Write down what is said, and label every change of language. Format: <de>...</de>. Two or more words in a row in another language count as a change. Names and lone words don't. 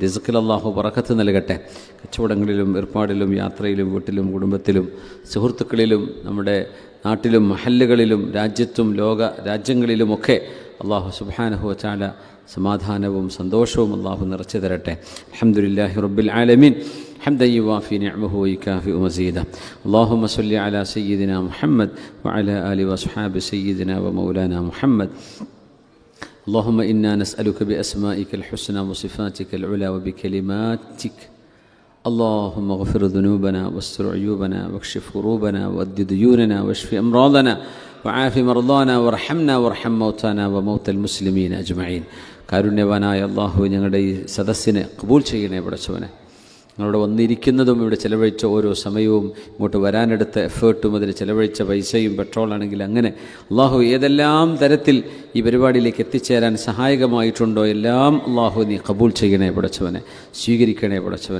<ml>റിസ്ക്കിൽ അള്ളാഹു ബറക്കത്ത് നൽകട്ടെ. കച്ചവടങ്ങളിലും ഏർപ്പാടിലും യാത്രയിലും വീട്ടിലും കുടുംബത്തിലും സുഹൃത്തുക്കളിലും നമ്മുടെ നാട്ടിലും മഹല്ലുകളിലും രാജ്യത്തും ലോക രാജ്യങ്ങളിലുമൊക്കെ അള്ളാഹു</ml> <ar>سبحانه وتعالى</ar> <ml>സമാധാനവും സന്തോഷവും അള്ളാഹു നിറച്ചു തരട്ടെ.</ml> <ar>الحمد لله رب العالمين. حمدا يوافي نعمه ويكافئ مزيدا. اللهم صل على سيدنا محمد وعلى آله وأصحابه سيدنا ومولانا محمد. اللهم إنا نسألك بأسمائك الحسنى وصفاتك العلى وبكلماتك اللهم اغفر ذنوبنا واستر عيوبنا واكشف كروبنا وأد ديوننا واشف أمراضنا وعاف مرضانا وارحمنا وارحم موتانا وموتى المسلمين أجمعين.</ar> <ml>കാരുണ്യവാനായ അല്ലാഹു ഞങ്ങളുടെ ഈ സദസ്സിനെ ഖബൂൽ ചെയ്യണേ പടച്ചവനെ. ഞങ്ങളിവിടെ വന്നിരിക്കുന്നതും ഇവിടെ ചിലവഴിച്ച ഓരോ സമയവും ഇങ്ങോട്ട് വരാനെടുത്ത എഫേർട്ടും അതിന് ചിലവഴിച്ച പൈസയും പെട്രോളാണെങ്കിൽ അങ്ങനെ അള്ളാഹു ഏതെല്ലാം തരത്തിൽ ഈ പരിപാടിയിലേക്ക് എത്തിച്ചേരാൻ സഹായകമായിട്ടുണ്ടോ എല്ലാം അള്ളാഹു നീ ഖബൂൽ ചെയ്യണേ പടച്ചവനെ, സ്വീകരിക്കണേ പടച്ചവനെ.</ml>